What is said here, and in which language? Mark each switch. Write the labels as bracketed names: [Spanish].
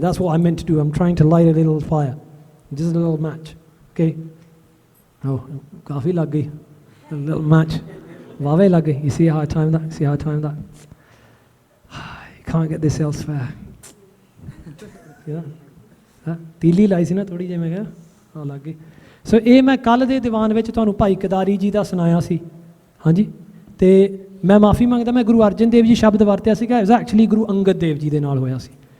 [English] That's what I meant to do. I'm trying to light a little fire, just a little match. Okay, oh, [Punjabi] ਕਾਫੀ ਲੱਗ ਗਈ, [English] a little match, [Punjabi] ਵਾਵੇ ਲੱਗ ਗਈ। [English] You see how I timed that? See how I timed that? You can't get this elsewhere. [Punjabi] Yeah, ਤੀਲੀ ਲਾਈ ਸੀ ਨਾ ਥੋੜ੍ਹੀ ਜਿਹੀ, ਮੈਂ ਕਿਹਾ ਹਾਂ ਲੱਗ ਗਈ। ਸੋ ਇਹ ਮੈਂ ਕੱਲ੍ਹ ਦੇ ਦੀਵਾਨ ਵਿੱਚ ਤੁਹਾਨੂੰ ਭਾਈ ਕਦਾਰੀ ਜੀ ਦਾ ਸੁਣਾਇਆ ਸੀ, ਹਾਂਜੀ। ਅਤੇ ਮੈਂ ਮਾਫੀ ਮੰਗਦਾ, ਮੈਂ ਗੁਰੂ ਅਰਜਨ ਦੇਵ ਜੀ ਸ਼ਬਦ ਵਰਤਿਆ ਸੀਗਾ, [English] it was actually [Punjabi] Guru Angad Dev ji ਦੇ ਨਾਲ ਹੋਇਆ ਸੀ।